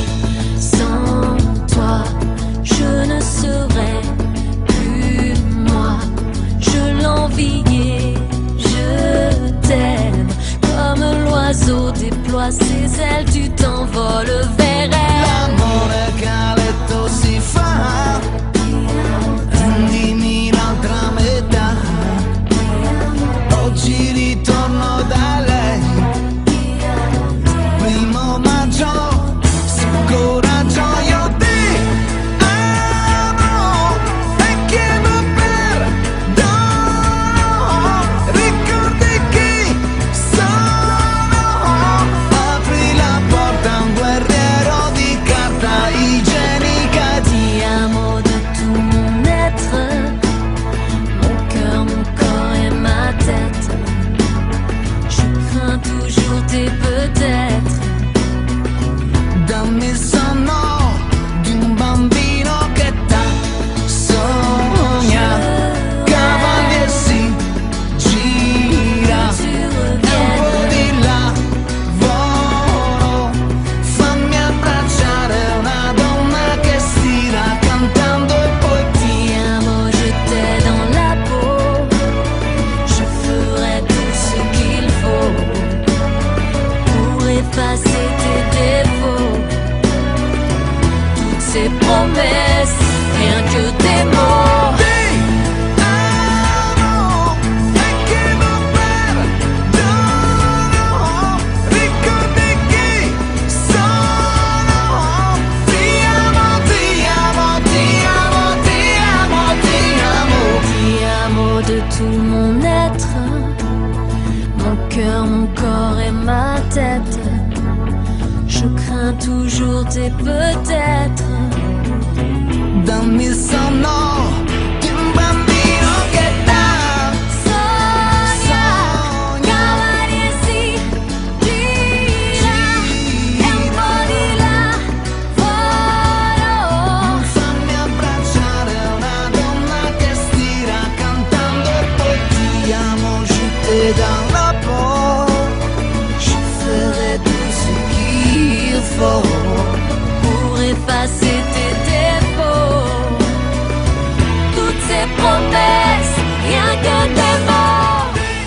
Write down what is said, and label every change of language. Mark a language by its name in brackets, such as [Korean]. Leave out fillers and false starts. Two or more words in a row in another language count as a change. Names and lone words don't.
[French] Sans toi, je ne serais plus moi. Je l'enviais, je t'aime. Comme l'oiseau déploie ses ailes, tu t'envoles vers elle. [Italian] L'amore che a letto si fa, rendimi l'altra metà. Oggi ritorno da lei, primo maggio, su coraggio io ti amo e chiedo perdono. Ricordi chi sono, apri la porta a un guerriero di carta igienica. Ti amo [French] de tout mon être, mon cœur, mon corps et ma tête. Je crains toujours tes peut-être. [Italian] Dammi il sonno di un bambino che t'ha sogna, cavalli e si gira, [French] Tu [Italian] e un [French] reviens. [Italian] po' di lavoro. Fammi abbracciare una donna che stira cantando e poi Ti amo, [French] je t'ai dans la peau. Je ferai tout ce qu'il faut pour effacer tes défauts. Toutes ces promesses, rien que des mots. [Italian] ti amo e chiedo perdono. Ricordi chi sono. Ti amo, ti amo, ti amo, ti amo, ti amo. Ti amo [French] de tout mon être, mon cœur, mon corps et ma tête. Je crains toujours tes peut-être. [Italian] Dammi il sonno di un bambino che t'ha Sogna, cavalli e si gira, e un po' di lavoro. Fammi abbracciare una donna che stira cantando e poi ti amo, [French] je t'ai dans la peau. Je ferai tout ce qu'il faut Pour effacer tes défauts, toutes ces promesses, rien que des mots.